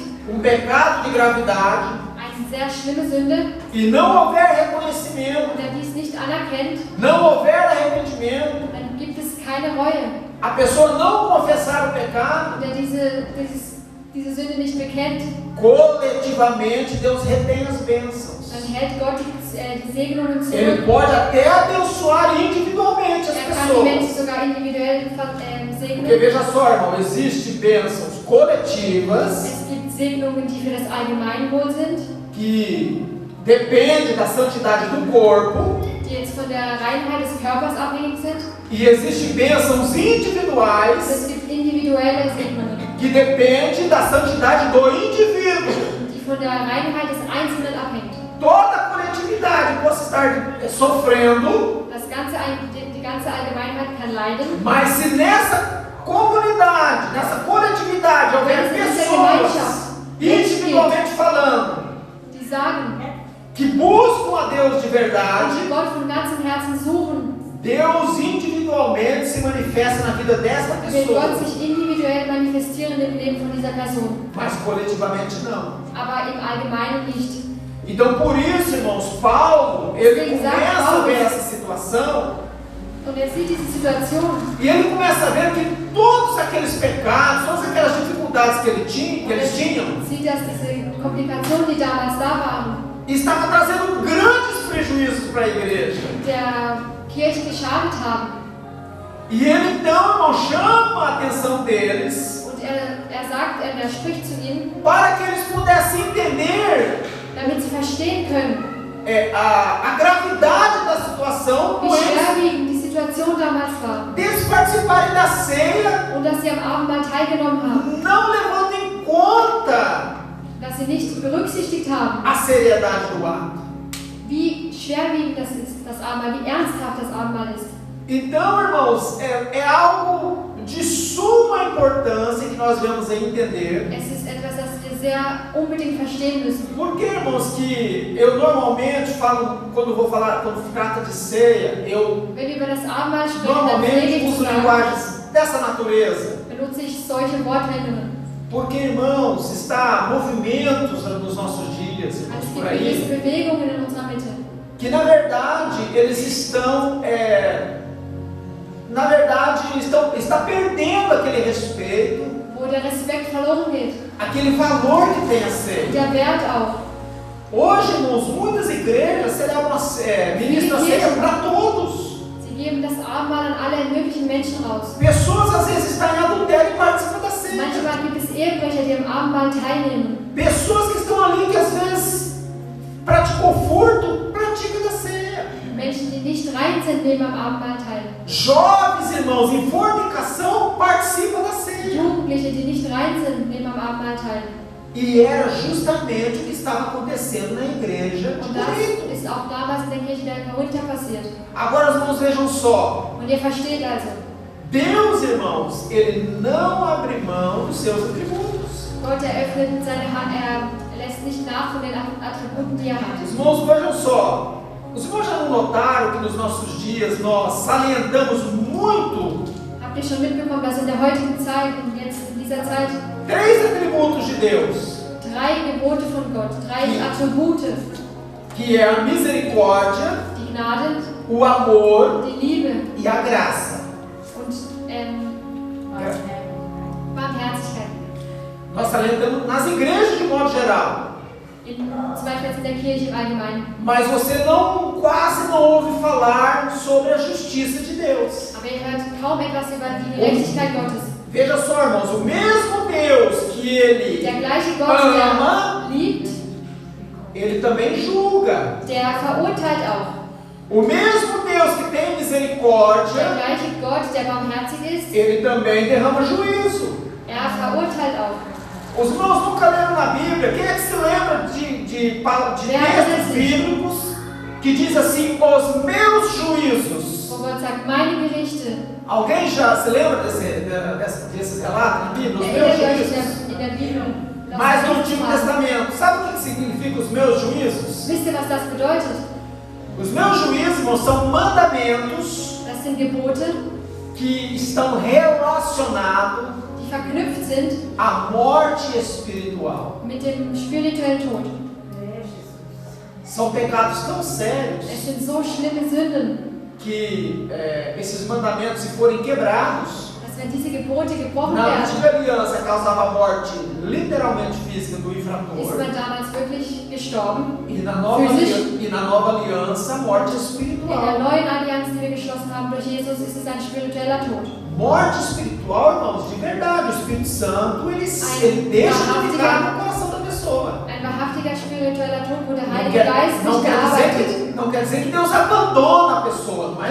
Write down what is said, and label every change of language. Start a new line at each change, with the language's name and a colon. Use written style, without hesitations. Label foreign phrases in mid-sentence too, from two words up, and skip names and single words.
Portuguese: pecado de gravidade,
German: eine sehr schlimme Sünde,
Portuguese: e não houver reconhecimento,
German: und er dies nicht anerkennt,
Portuguese: não houver arrependimento,
German: dann gibt es keine Reue.
Portuguese: a pessoa não confessar o pecado,
German: Und er diese Sünde nicht bekennt,
Portuguese: coletivamente Deus retém as bênçãos.
German: dann hält Gott die Segnungen
Portuguese: Ele
German: zurück.
Portuguese: pode até abençoar individualmente as
German: Er kann die Menschen
Portuguese: pessoas.
German: sogar individuell
Portuguese: Porque
German: segnen.
Portuguese: veja só, irmão, existem bênçãos coletivas
German: Es gibt Segnungen, die für das Allgemeinwohl sind,
Portuguese: que depende da santidade do corpo,
German: die jetzt von der Reinheit des Körpers abhängig sind.
Portuguese: e existem bênçãos
German: Und
Portuguese: individuais
German: es gibt individuelle Segnungen,
Portuguese: que depende da santidade do indivíduo.
German: die von der Reinheit des Einzelnen abhängt.
Portuguese: Toda a coletividade possa estar sofrendo,
German: Die ganze Allgemeinheit kann leiden.
Portuguese: mas se nessa comunidade, nessa coletividade, houver pessoas, individualmente falando,
German: Die sagen,
Portuguese: que buscam a Deus de
German: und
Portuguese: verdade,
German: die Gott von ganzem Herzen suchen,
Portuguese: Deus individualmente se manifesta na vida desta
German: wird Gott
Portuguese: pessoa,
German: sich individuell manifestieren im Leben von dieser Person,
Portuguese: mas coletivamente não.
German: aber im Allgemeinen nicht.
Portuguese: Então, por isso, irmãos, Paulo, ele começa a ver essa situação
German: Und er sieht diese Situation
Portuguese: e ele começa a ver que todos aqueles pecados, todas aquelas dificuldades que eles tinham,
German: sieht, dass diese Komplikationen, die damals da waren,
Portuguese: estavam trazendo grandes prejuízos para a igreja.
German: der Kirche geschadet haben.
Portuguese: E ele então, irmão, chama a atenção deles
German: Und er spricht zu ihnen,
Portuguese: para que eles pudessem entender
German: damit sie verstehen können,
Portuguese: a gravidade da situação,
German: wie
Portuguese: com eles,
German: schwerwiegend die Situation damals war.
Portuguese: deles participarem da ceia,
German: Und dass sie am Abendmahl teilgenommen haben,
Portuguese: não levando em conta
German: dass sie nicht berücksichtigt haben,
Portuguese: a seriedade do ato.
German: wie schwerwiegend das ist, das Abendmahl, wie ernsthaft das Abendmahl ist.
Portuguese: Então, irmãos, é algo de suma importância que nós devemos entender.
German: Es ist etwas, das wir sehr unbedingt verstehen müssen.
Portuguese: Por que, irmãos, que eu normalmente falo, quando trata de ceia, eu
German: Wenn wir über das Abendmahl sprechen, dann
Portuguese: normalmente
German: pflege ich
Portuguese: uso
German: zu sagen,
Portuguese: linguagens dessa natureza.
German: benutze ich solche Wortwendungen.
Portuguese: Porque, irmãos, está movimentos nos nossos dias, irmãos,
German: Es
Portuguese: por
German: gibt gewisse
Portuguese: aí,
German: Bewegungen in unserer Mitte,
Portuguese: que na verdade eles estão, está perdendo aquele respeito,
German: wo der Respekt verloren geht,
Portuguese: aquele valor que tem a ceia.
German: der Wert auch.
Portuguese: Hoje, irmãos, muitas igrejas celebram ministram a ceia para todos.
German: Sie geben das Abendmahl an alle möglichen Menschen raus.
Portuguese: Pessoas às vezes estão em adultério e participam da ceia.
German: Manchmal gibt es Ehebrecher, die am Abendmahl teilnehmen.
Portuguese: Pessoas que estão ali que às vezes praticam furto, praticam da ceia.
German: Menschen, die nicht rein sind, nehmen am Abendmahl teil.
Portuguese: Jovens, irmãos, em fornicação participam da ceia.
German: Jugendliche, die nicht rein sind, nehmen am Abendmahl teil.
Portuguese: E era justamente o que estava acontecendo na igreja de
German: Und das
Portuguese: Corinto.
German: ist auch damals in der Kirche der Korinther passiert.
Portuguese: Agora, irmãos, vejam só.
German: Und ihr versteht also,
Portuguese: Deus, irmãos, ele não abre mão dos seus atributos.
German: Gott eröffnet seine Hand, er lässt nicht nach von den Attributen, die er hat.
Portuguese: Irmãos, vejam só. Os irmãos já não notaram que nos nossos dias nós salientamos muito
German: Habt ihr schon mitbekommen, dass in der heutigen Zeit, und jetzt in dieser Zeit,
Portuguese: 3 atributos de Deus,
German: 3 Gebote von Gott, 3 Attribute,
Portuguese: que é a misericórdia,
German: die Gnade,
Portuguese: o amor
German: die Liebe
Portuguese: e a graça.
German: und Barmherzigkeit.
Portuguese: Nós salientamos nas igrejas de modo geral.
German: Zum Beispiel jetzt in der Kirche im Allgemeinen.
Portuguese: Mas você quase não ouve falar sobre a justiça de Deus.
German: Aber ihr hört kaum etwas über die Gerechtigkeit Gottes.
Portuguese: Veja só, irmãos, o mesmo Deus que ele
German: Der gleiche Gott,
Portuguese: ama,
German: der liebt,
Portuguese: ele também julga.
German: der verurteilt auch.
Portuguese: O mesmo Deus que tem
German: Der
Portuguese: misericórdia,
German: gleiche Gott, der barmherzig ist,
Portuguese: ele também derrama juízo.
German: er verurteilt auch.
Portuguese: Os irmãos nunca leram na Bíblia. Quem é que se lembra de textos bíblicos que diz assim, os meus juízos?
German: Wo Gott sagt, meine Gerichte.
Portuguese: Alguém já se lembra desses relatos na Bíblia? Os meus
German: Erinnert ihr euch
Portuguese: juízos?
German: in der Bibel?
Portuguese: Mas no Antigo Testamento, sabe o que significa os meus juízos?
German: Wisst ihr, was das bedeutet?
Portuguese: Os meus juízos, irmãos, são mandamentos
German: Das sind Gebote,
Portuguese: que estão relacionados
German: die verknüpft sind
Portuguese: à morte espiritual.
German: mit dem spirituellen Tod.
Portuguese: São pecados tão sérios
German: Es sind so schlimme Sünden,
Portuguese: que esses mandamentos, se forem quebrados,
German: dass wenn diese Gebote gebrochen
Portuguese: na
German: werden,
Portuguese: antiga aliança causava a morte literalmente física do
German: ist
Portuguese: infrator,
German: man damals wirklich gestorben.
Portuguese: e na nova aliança a morte
German: In der
Portuguese: espiritual.
German: neuen Allianz, die wir geschlossen haben durch Jesus, ist es ein spiritueller Tod.
Portuguese: Morte espiritual espiritual, irmãos, de verdade. O Espírito Santo, ele deixa de habitar no coração da pessoa.
German: Ein wahrhaftiger spiritueller Tod, wo der
Portuguese: Não
German: Heilige
Portuguese: quer,
German: Geist
Portuguese: não,
German: nicht
Portuguese: quer
German: arbeitet.
Portuguese: não quer dizer que Deus abandona a pessoa, não